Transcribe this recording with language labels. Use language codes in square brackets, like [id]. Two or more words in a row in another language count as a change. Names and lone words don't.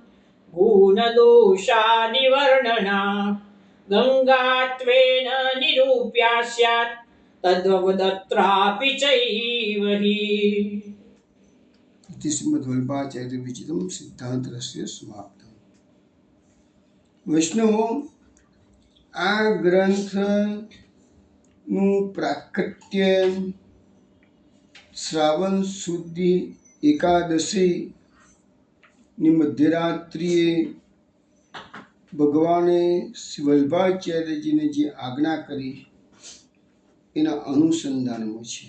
[sa] गुणदोषानिवर्णना गङ्गात्वेन निरूप्या स्यात् तद्वदत्रापि चैव हि इति श्रीमद्वल्लभाचार्य विरचितं सिद्धांत रहस्य समाप्तम्. [gu] વૈષ્ણવો, આ ગ્રંથનું પ્રાકટ્ય શ્રાવણ સુધી એકાદશીની મધ્યરાત્રિએ ભગવાને શ્રી વલ્લભાચાર્યજીને જે આજ્ઞા કરી એના અનુસંધાનમાં છે.